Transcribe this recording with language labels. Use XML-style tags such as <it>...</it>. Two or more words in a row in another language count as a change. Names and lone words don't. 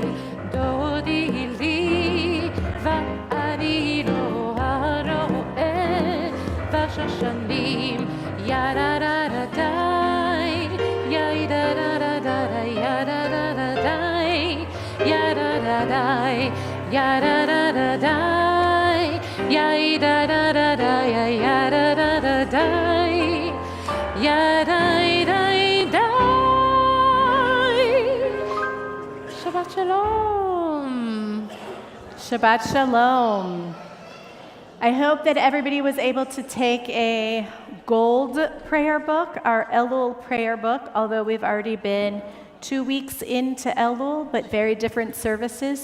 <he>דודי לי ואני לא הרואה בשושנים. יה דה דה דה די, יה דה דה דה דה, יה דה דה דה די, יה דה דה די, יה דה דה דה די, יה דה דה דה די, יה דה דה דה די, יה די די די. שבת שלום. שבת שלום.</he> <en>I hope that everybody was able to take a gold prayer book, our Elul prayer book, although we've already been 2 weeks into Elul, but very different services.</en>